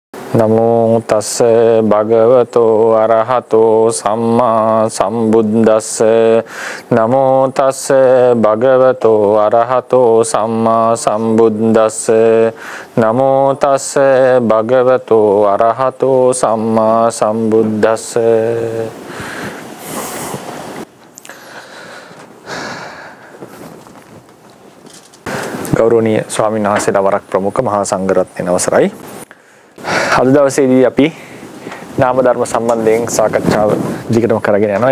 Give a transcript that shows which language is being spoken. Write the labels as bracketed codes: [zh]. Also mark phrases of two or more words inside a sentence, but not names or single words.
[pi] නමෝ තස්ස භගවතෝ අරහතෝ සම්මා සම්බුද්දස්ස නමෝ තස්ස භගවතෝ අරහතෝ සම්මා සම්බුද්දස්ස නමෝ තස්ස භගවතෝ අරහතෝ සම්මා සම්බුද්දස්ස. [si] ගෞරවනීය ස්වාමීන් වහන්සේලා වරක් ප්‍රමුඛ මහා සංඝරත්නයේ අවසරයි. අද දවසේදී අපි නාම ධර්ම සම්බන්ධයෙන් සාකච්ඡාව දිගටම කරගෙන යනවා.